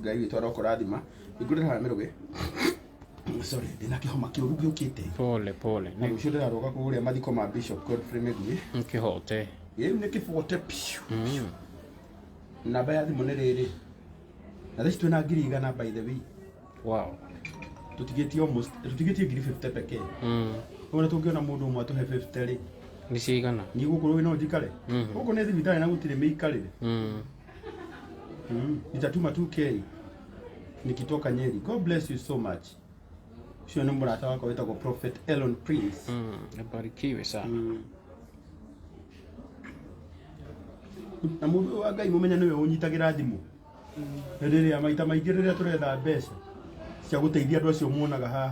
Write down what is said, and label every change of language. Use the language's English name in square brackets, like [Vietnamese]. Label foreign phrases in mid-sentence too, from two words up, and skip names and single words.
[Kikuyu] Ngai witũ arokũrathima. Ingũrĩra haha mĩrũgĩ. Sorry, ndĩna kĩhoma kĩũru gĩũkĩte. [Swahili] Pole. [Kikuyu] Na rũciũ ndĩraroga kũrĩa mathiko ma Bishop Godfrey Mĩgui. Nkĩhote. Nĩ kĩbote piu. Namba ya thimũ nĩ rĩrĩ. Na thaici twĩna 100 [English] by the way. Wow. [Kikuyu] Tũtigĩtie 50 pekee. Ona tũngĩona mũndũ ũmwe atũhe 50 rĩ. Nĩ ciaigana. Nĩ gũkorwo no njikare. Gũkũ nĩ thibitarĩ na gũtirĩ mĩikarĩre. [Swahili] Nitatuma 2K. Nikitoka Nyeri. [English] God bless you so much. [Kikuyu] Sio nĩ mũrata wakwa wĩtagwo Prophet Elon Prince. [Swahili] Abarikiwe sana. [Kikuyu] Na mũndũ wa Ngai mũmenya nĩwe ũnyitagĩra thimũ. Rĩrĩa maita maingĩ rĩrĩa tũretha mbeca cia gũteithia andũ acio muonaga haha.